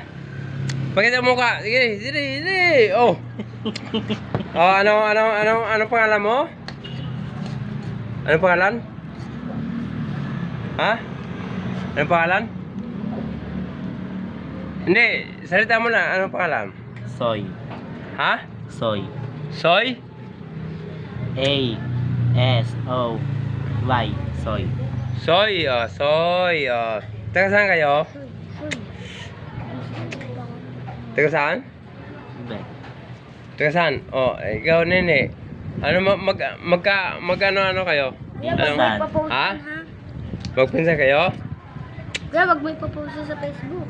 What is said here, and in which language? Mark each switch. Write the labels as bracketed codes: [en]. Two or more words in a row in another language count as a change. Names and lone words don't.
[tl] Pakita mo mukha. Sige, sige, sige. Oh. Oh, ano pangalan mo? Ano pangalan? Ha? Ano pangalan? Hindi, salita mo na. Ano pangalan? Soy. Ha? Soy. Soy? A-S-O-Y. Soy. Soy, soy, Taga saan kayo? Taga saan? Be. Taga saan? Oh, ikaw, nene. Ano, ano kayo? Kuya, Ano? wag mo ipapost Ha? yan, ha? Magpinsan kayo? Kuya, wag mo ipapost yan sa Facebook.